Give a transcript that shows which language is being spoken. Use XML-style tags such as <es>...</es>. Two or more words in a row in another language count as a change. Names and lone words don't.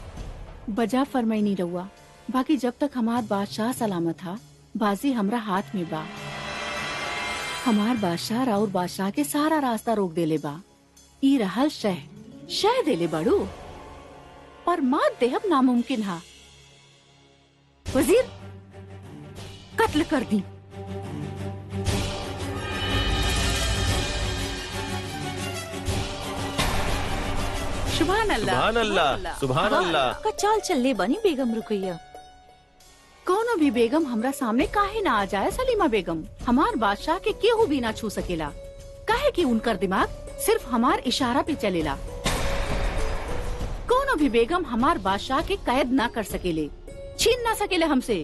<bho>बजा फरमाइनी रउआ, बाकी जब तक हमार बादशाह सलामत था, बाजी हमरा हाथ में बा। हमार बादशाह और बादशाह के सारा रास्ता रोक देले बा। ई रहल शह देले बड़ू, पर मात देहब नामुमकिन हा। वजीर, कत्ल कर दी।</bho> <ar>سبحان الله, سبحان الله، سبحان الله.</ar> <bho>का चाल चलले बनी बेगम रुकैया। कोनो भी बेगम हमरा सामने काहे ना आ जाए सलीमा बेगम। हमार बादशाह के केहू भी ना छू सकेला, काहे कि उनकर दिमाग सिर्फ हमार इशारा पे चलेला। कोनो भी बेगम हमार बादशाह के कैद ना कर सकेले, छीन ना सकेले हमसे।</bho>